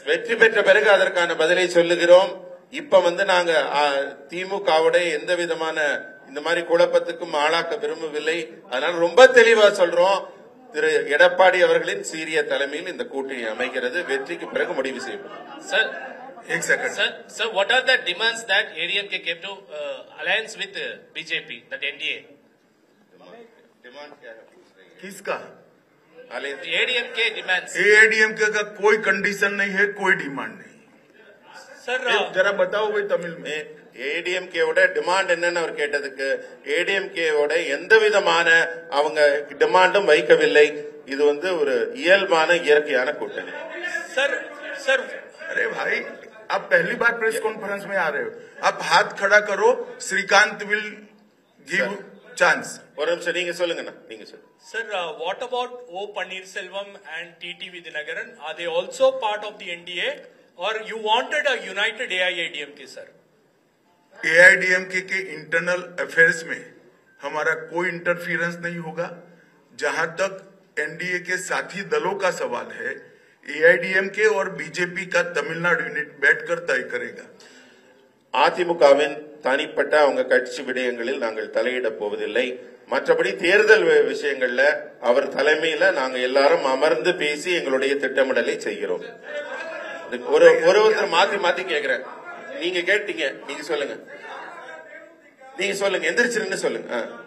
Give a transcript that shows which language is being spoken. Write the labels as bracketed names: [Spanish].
[Tamil] வெற்றி பெற்ற பிறகு அதற்கான பதிலை சொல்லுகிறோம். இப்ப நாங்க திமுகவோட எந்த விதமான இந்த மாதிரி குழப்பத்துக்கும் ஆளாக்க விரும்பவில்லை. அதனால ரொம்ப தெளிவா சொல்றோம். திரு எடப்பாடி அவர்களின் சீரிய தலைமையில் இந்த கூட்டணி அமைகிறது. வெற்றிக்கு பிறகு முடிவு செய்யப்படும். [English] Sir, [Hindi] एक second [English] sir, what are the demands that ADMK came to alliance with BJP, that NDA? [Hindi] Demand क्या है? किसका? [English] ADMK demands. [Hindi] एआईडीएमके का कोई कंडीशन नहीं है, कोई डिमांड नहीं। [English] Sir, [Hindi] जरा बताओ भाई तमिल में। [Tamil] ஏடிஎம்கேவோட டிமாண்ட் என்னன்னு அவர் கேட்டதுக்கு ஏடிஎம்கேவோட எந்த விதமான அவங்க டிமாண்டும் வைக்கவில்லை. இது ஒரு இயல்பான இயற்கையான கூட்டணி. [English] sir, [Hindi] अरे भाई आप पहली बार प्रेस कॉन्फ्रेंस में आ रहे हो, आप हाथ खड़ा करो, श्रीकांत [English] Will give chance. [Tamil] ஒரு நிமிஷம் நீங்க சொல்லுங்கண்ணா, நீங்க சொல்லுங்க. [English] Sir, what about O Pannirselvam and TT Vidyanagaran? Are they also part of the NDA, or you wanted a united AIADMK, sir? [Hindi] AIADMK के इंटरनल अफेयर्स में हमारा कोई इंटरफियरेंस नहीं होगा। जहां तक एनडीए के साथी दलों का सवाल है, एआईडीएमके और बीजेपी का तमिलनाडु यूनिट बैठकर तय करेगा। [Tamil] அதிமுகவின் தனிப்பட்ட அவங்க கட்சி விடயங்களில் நாங்கள் தலையிட போவதில்லை. மற்றபடி தேர்தல் விஷயங்கள்ல அவர் தலைமையில நாங்க எல்லாரும் அமர்ந்து பேசி எங்களுடைய திட்டமிடலை செய்கிறோம். ஒருத்தர் மாத்தி மாத்தி கேக்குறேன். நீங்க கேட்டீங்க, நீங்க சொல்லுங்க, நீங்க சொல்லுங்க, எந்திரிச்சிருன்னு சொல்லுங்க.